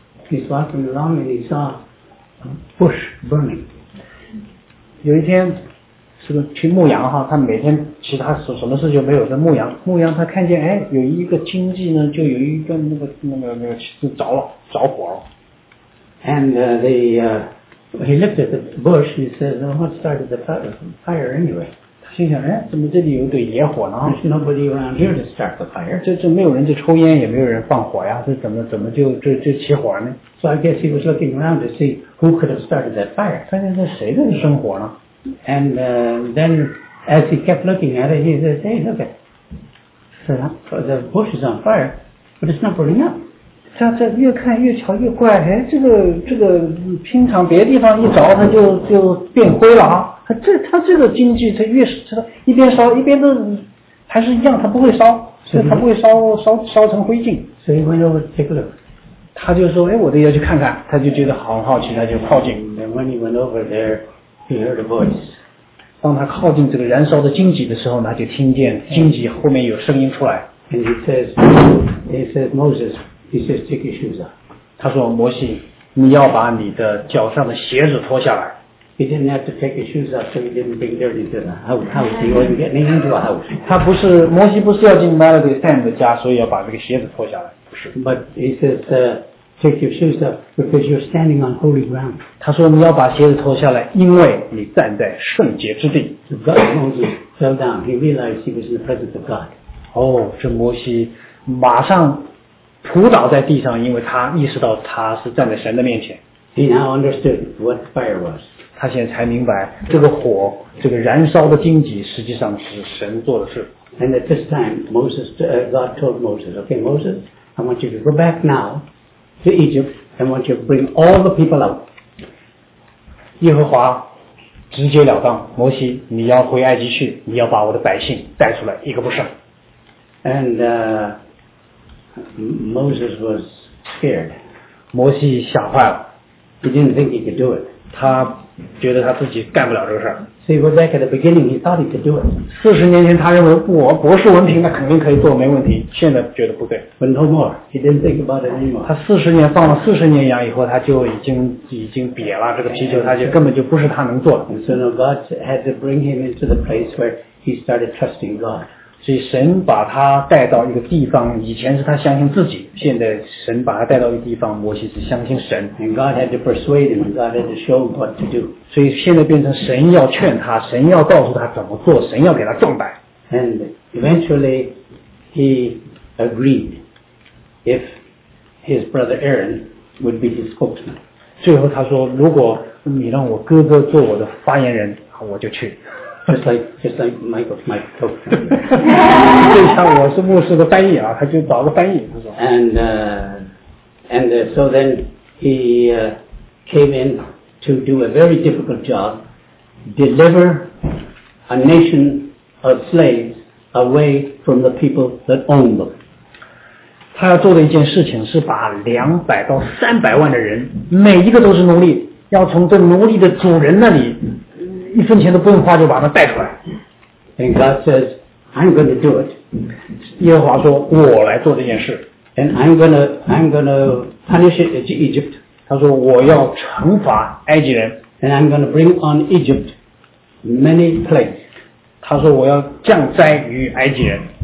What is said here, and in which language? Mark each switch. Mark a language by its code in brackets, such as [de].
[en] He's walking along and he saw a bush burning. [zh] 有一天，是个去牧羊哈，他每天其他什么事就没有，在牧羊他看见哎，有一个荆棘呢，就有一个那个就着火了。 [en] And he looked at the bush and said, "What started the fire anyway?" [zh] 他心想哎，怎么这里有一堆野火呢 [en] ？There's nobody around here to start the fire. [zh] 这没有人在抽烟，也没有人放火呀，这怎么就起火呢？ [en] So I guess he was looking around to see who could have started that fire. [zh] 发现是谁在生火呢 [en] ？And then as he kept looking at it, he says, "Hey, look at the bush is on fire, but it's not burning up." [zh] 这越看越瞧越怪，哎，这个平常别的地方一着它就变灰了啊，它这个经济它越是一边烧一边都还是一样，它不会烧，它不会烧成灰烬。 [en] So he went over to take a look. [zh] 他就说哎，我得要去看看，他就觉得很好奇，他就靠近。 [en] And when he went over there, he heard a voice. [zh] 当他靠近这个燃烧的荆棘的时候，他就听见荆棘后面有声音出来。 [en] And he says, Moses, he says, take your shoes off. [zh] 他说摩西，你要把你的脚上的鞋子脱下来。 [en] He didn't have to take his shoes off, so he didn't bring dirty to the house. He wasn't getting into a house. [zh] 他不是摩西，不是要进 Melody Sam 的家，所以要把这个鞋子脱下来。 [en] But he says, "Take your shoes off because you're standing on holy ground." [zh] 他说你要把鞋子脱下来，因为你站在圣洁之地。 [en] So God Moses fell down. He realized he was in the presence of God. [zh] 哦，这摩西马上扑倒在地上，因为他意识到他是站在神的面前。 [en] He now understood what fire was. [zh] 他现在才明白这个火，这个燃烧的荆棘，实际上是神做的事。 [en] And at this time, God told Moses, "Okay, Moses." I want you to go back now to Egypt. I want you to bring all the people out. [zh] 耶和华直截了当，摩西，你要回埃及去，你要把我的百姓带出来，一个不剩。 [en] And Moses was scared. [zh] 摩西吓坏了。 [en] He didn't think he could do it. [zh] 他觉得他自己干不了这个事儿。 [en] So he was back at the beginning. He thought he could do it. [zh] 40年前，他认为我博士文凭，那肯定可以做，没问题。现在觉得不对。 [en] But no more. He didn't think about it anymore. [zh] 他40年放了40年羊以后，他就已经瘪了这个皮球，他就根本就不是他能做的。 [en] And so now God had to bring him into the place where he started trusting God. [zh] 所以神把他带到一个地方，以前是他相信自己，现在神把他带到一个地方，摩西是相信神。 [en] And God had to persuade him. God had to show him what to do. [zh] 所以现在变成神要劝他，神要告诉他怎么做，神要给他壮胆。 [en] And eventually he agreed if his brother Aaron would be his spokesman. [zh] 最后他说，如果你让我哥哥做我的发言人，我就去。 [en] Just like my spokesman. [zh] 就像我是牧师的翻译啊，他就找个翻译。他说。 [en] And so then he came in.To do a very difficult job, deliver a nation of slaves away from the people that own them. [zh] 他要做的一件事情是把200到300万的人，每一个都是奴隶，要从这奴隶的主人那里，一分钱都不用花就把他带出来。 [en] And God says, I'm going to do it. [zh] 耶和华说，我来做这件事。 [en] And I'm gonna punish Egypt. [zh] 他说我要惩罚埃及人。 [en] And I'm gonna bring on Egypt many plagues. [zh] 他说我要降灾于埃及人。